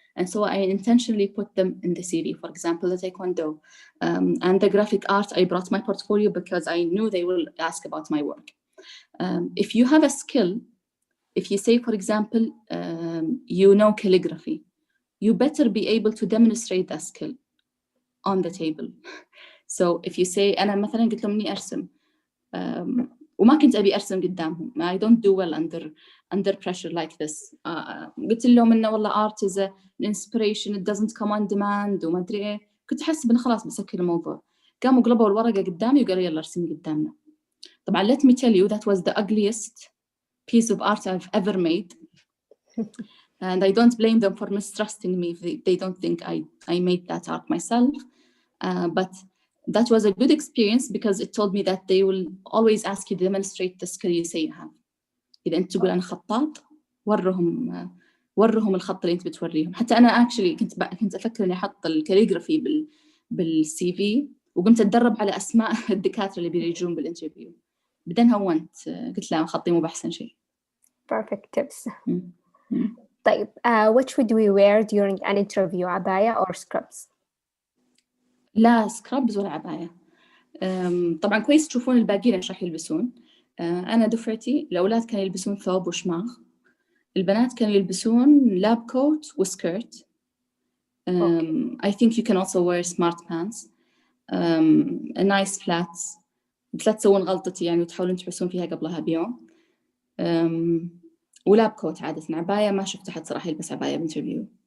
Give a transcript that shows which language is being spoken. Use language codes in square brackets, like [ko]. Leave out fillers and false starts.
[en] And so I intentionally put them in the CV. For example, the Taekwondo and the graphic art, I brought my portfolio because I knew they will ask about my work. If you have a skill, if you say, for example, you know calligraphy, you better be able to demonstrate that skill on the table. So if you say, [ar] أنا مثلاً قلت لهم إني أرسم وما كنت أبي أرسم قدامهم. [en] I don't do well under pressure like this. [ar] قلت لهم إنه والله [en] art is an inspiration, it doesn't come on demand [ar] وما أدري إيه. كنت أحس إنه خلاص بسكر الموضوع. قاموا قلبوا الورقة قدامي وقالوا يلا ارسمي قدامنا. [en] طبعاً let me tell you that was the ugliest piece of art I've ever made. And I don't blame them for mistrusting me if they don't think I made that art myself. But that was a good experience because it told me that they will always ask you to demonstrate the skill you say you have. [ar] إذا أنت تقول أنا خطاط ورهم الخط اللي أنت بتوريهم. حتى أنا actually كنت أفكر إني أحط الكاليغرافي بالسي في وقمت أتدرب على أسماء الدكاترة اللي بيجون بالانترفيو. بعدين هونت قلت لا خطي مو بأحسن شيء. [en] Perfect tips. طيب, what should we wear during an interview? عباية or scrubs? [ar] لا سكرابز ولا عباية. طبعا كويس تشوفون الباقيين ايش راح يلبسون. أنا دفعتي الأولاد كانوا يلبسون ثوب وشماغ. البنات كانوا يلبسون لاب كوت وسكيرت. [en] I think you can also wear smart pants. A nice flats. [ar] بس لا تسوون غلطتي يعني وتحاولون تحسون فيها قبلها بيوم. ولاب كوت عادة. عباية ما شفت أحد صراحة يلبس عباية بانترفيو.